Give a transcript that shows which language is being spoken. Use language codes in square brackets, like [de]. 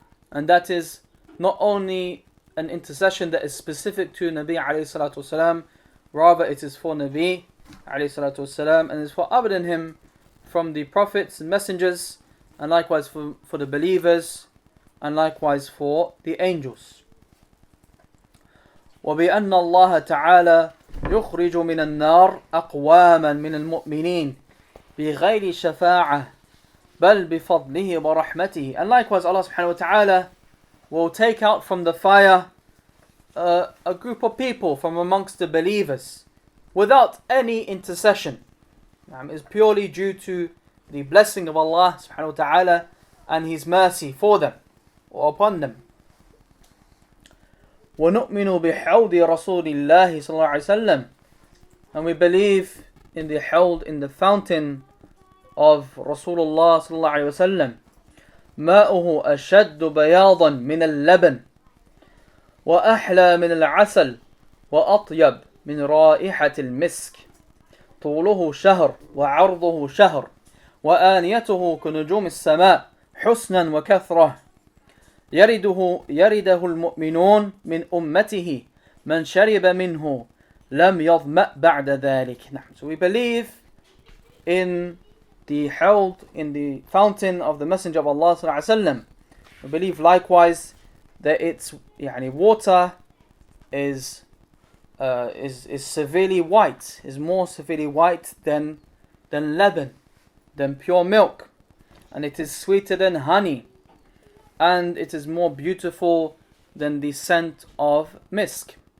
[en] And that is not only an intercession that is specific to Nabi alayhi salatu wasalam, rather it is for Nabi alayhi salatu wasalam, and is for other than him from the prophets and messengers, and likewise for the believers, and likewise for the angels. [ar] وبأن الله تعالى يخرج من النار أقواما من المؤمنين بغير شفاعة بل بفضله ورحمته. [en] And likewise Allah subhanahu wa ta'ala will take out from the fire a group of people from amongst the believers without any intercession. It's purely due to the blessing of Allah subhanahu wa ta'ala and His mercy for them or upon them. [ar] وَنُؤْمِنُ بِحَوْضِ رَسُولِ اللَّهِ صلى الله عليه وسلم. [en] And we believe in the hawd, in the fountain of Rasulullah [ar] صلى الله عليه وسلم. ماؤه أشد بياضا من اللبن وأحلى من العسل وأطيب من رائحة المسك طوله شهر وعرضه شهر وآنيته كنجوم السماء حسنا وكثرة يرده المؤمنون من أمته من شرب منه لم يظمأ بعد ذلك. [en] So we believe in the held in the fountain of the Messenger of Allah sallallahu alaihi wasallam. We believe likewise that its water is severely white, is more severely white than lebanon, than pure milk, and it is sweeter than honey, and it is more beautiful than the scent of misk.